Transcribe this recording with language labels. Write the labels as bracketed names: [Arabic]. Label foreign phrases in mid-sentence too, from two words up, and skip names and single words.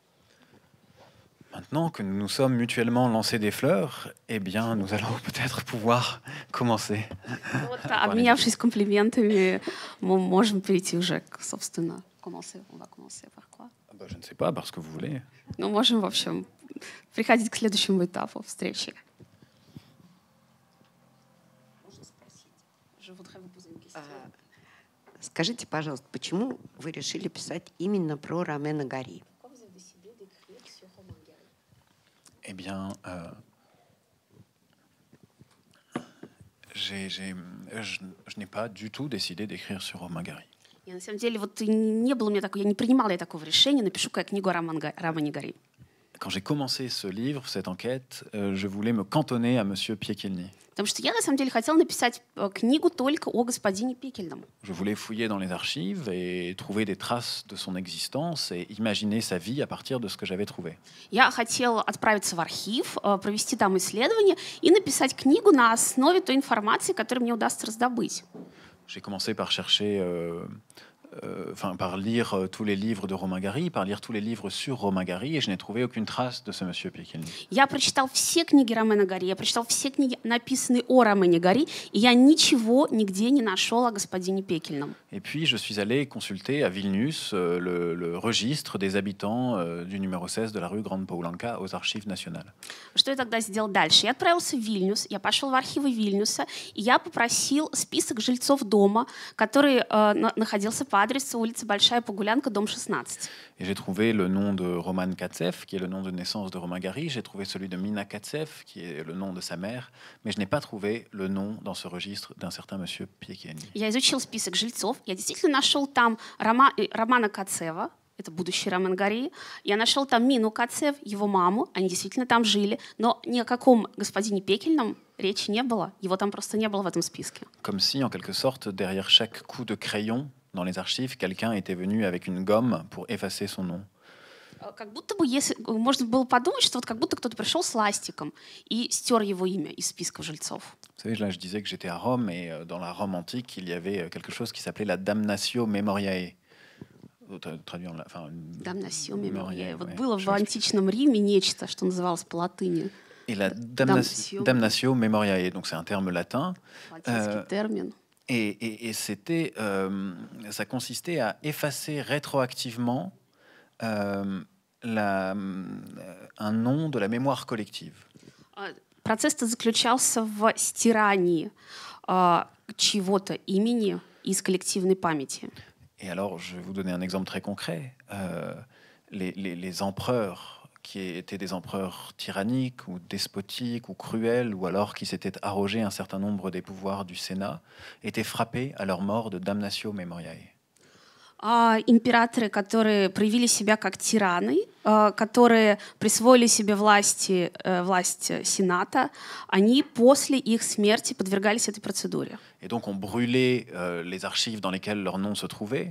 [French] Maintenant que nous nous sommes mutuellement lancés des fleurs, eh bien, nous allons peut-être pouvoir commencer. [Russian] Вот, обменявшись комплиментами, мы можем перейти уже, собственно, [French] Je ne sais pas, parce que vous voulez. [Russian] Ну, можем, в общем, приходить к следующему этапу встречи. Скажите, пожалуйста, почему вы решили писать именно про Ромена Гари? [French] Eh bien, je n'ai pas du tout décidé d'écrire sur Romain Gary. [Russian] Я, на самом деле, вот не было у меня такого, я не принимала я такого решения, напишу-ка я книгу о Романе Гари. [French] Quand j'ai commencé ce livre, cette enquête, je voulais me cantonner à Monsieur Piekielny. [Russian] Потому что я, на самом деле, хотела написать книгу только о господине Пекельном. [French] Je voulais fouiller dans les archives et trouver des traces de son existence et imaginer sa vie à partir de ce que j'avais trouvé. [Russian] Я хотела отправиться в архив, провести там исследования и написать книгу на основе той информации, которую мне удастся раздобыть. [French] J'ai commencé par chercher, par lire tous les livres de Romain Gary, par lire tous les livres sur Romain Gary, et je n'ai trouvé aucune trace de ce monsieur Piekielny. [Russian] Я прочитал все книги Ромена Гари, я прочитал все книги, написанные о Ромене Гари, и я ничего нигде не нашел о господине Пекельном. [French] Et puis je suis allé consulter à Vilnius le registre des habitants du numéro 16 de la rue Grande Poulenka aux archives nationales. [Russian] Что я тогда сделал дальше? Я отправился в Вильнюс, я пошел в архивы Вильнюса, и я попросил список жильцов дома, который находился по адресу улица Большая Погулянка, дом 16. [French] Et j'ai trouvé le nom de Roman Katsev, qui est le nom de naissance de Romain Gary. J'ai trouvé celui de Mina Katsev, qui est le nom de sa mère. Mais je n'ai pas trouvé le nom dans ce registre d'un certain monsieur Piekielny. [Russian] Я изучил список жильцов. Я действительно нашел там Романа Кацева, это будущий Ромен Гари. Я нашел там Мину Кацев, его маму. Они действительно там жили. Но ни о каком господине Пекельном речи не было. Его там просто не было в этом списке. [French] Comme si, en quelque sorte, derrière chaque coup de crayon dans les archives, quelqu'un était venu avec une gomme pour effacer son nom. [Russian] Как будто бы, если можно было подумать, что вот как будто кто-то пришел с ластиком и стер его имя из списков жильцов. [French] Vous savez, là, je disais que j'étais à Rome, et dans la Rome antique, il y avait quelque chose qui s'appelait la [Latin] damnatio memoriae. Damnatio memoriae. [Russian] Вот [French] ouais, [Russian] было в античном Риме нечто, что называлось по латыни. [French] Et la [Latin] damnatio memoriae, [French] donc c'est un terme latin. [Russian] Латинский термин. [French] Et c'était, ça consistait à effacer rétroactivement un nom de la mémoire collective. [Russian] Процесс-то заключался в стирании чьего-то имени из коллективной памяти. [French] Et alors, je vais vous donner un exemple très concret. Les empereurs qui étaient des empereurs tyranniques ou despotiques ou cruels, ou alors qui s'étaient arrogés un certain nombre des pouvoirs du Sénat, étaient frappés à leur mort de [Latin] damnatio memoriae. [Russian] Императоры, которые проявили себя как тираны, которые присвоили себе власть Сената, они после их смерти подвергались этой процедуре. [French] Et donc on brûlait les archives dans lesquelles leur nom se trouvait.